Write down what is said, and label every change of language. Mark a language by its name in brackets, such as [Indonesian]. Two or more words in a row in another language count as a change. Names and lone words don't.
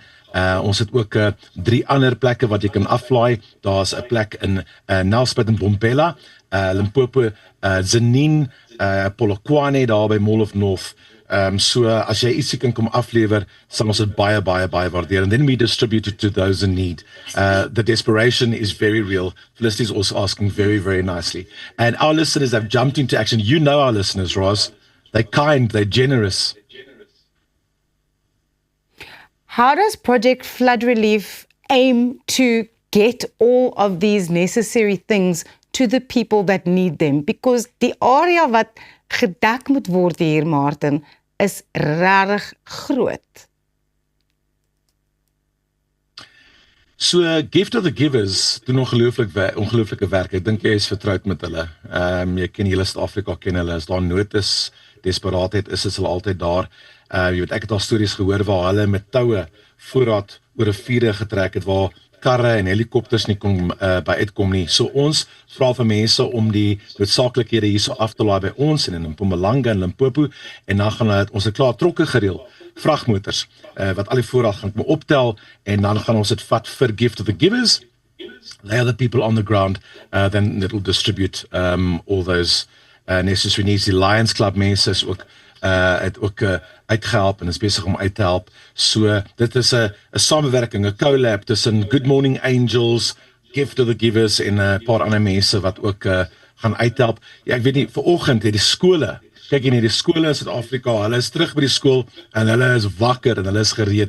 [Afrikaans] Ons het ook 3 ander plekke wat jy kan aflaai. Daar's 'n plek in Nelspruit en Bombela, Limpopo, Zenine, Polokwane daar by Mall of North. So as jy ietsie kan kom aflewer, sal ons dit baie waardeer. [English] And then we distribute it to those in need. The desperation is very real. Felicity is also asking very nicely. And our listeners have jumped into action. You know our listeners, Roz. They're kind, they're generous. How does Project Flood Relief aim to get all of these necessary things to the people that need them? [Afrikaans] Because die area wat gedek moet word hier, Martin, is regtig groot. So Gift of the Givers doen ongelooflike werk. Ek dink jy is vertroud met hulle. Jy ken hele Suid-Afrika ken hulle. As daar nood is, desperaatheid is, hulle altyd daar. Jy weet, ek het al stories gehoor waar hulle met toue voorraad oor riviere getrek het waar karre en helikopters nie kon by uitkom nie. So ons vra vir mense om die noodsaaklikhede hierso af te laai by ons en in Mpumalanga en Limpopo, en dan gaan ons het klaar trokke gereël, vragmotors wat al die voorraad gaan optel, en dan gaan ons dit vat vir Gift of the Givers, [English] lay other people on the ground, then it will distribute all those necessary needs. [Afrikaans] Die Lions Club mense is ook het ook uitgehelp en is besig om uit te help. So dit is 'n samewerking, 'n collab tussen Good Morning Angels, Gift of the Givers en 'n paar ander mense wat ook gaan uithelp. Ja, ek weet nie, vanoggend het die skole, kyk hier, die skole in Suid-Afrika, hulle is terug by die skool en hulle is wakker en hulle is gereed.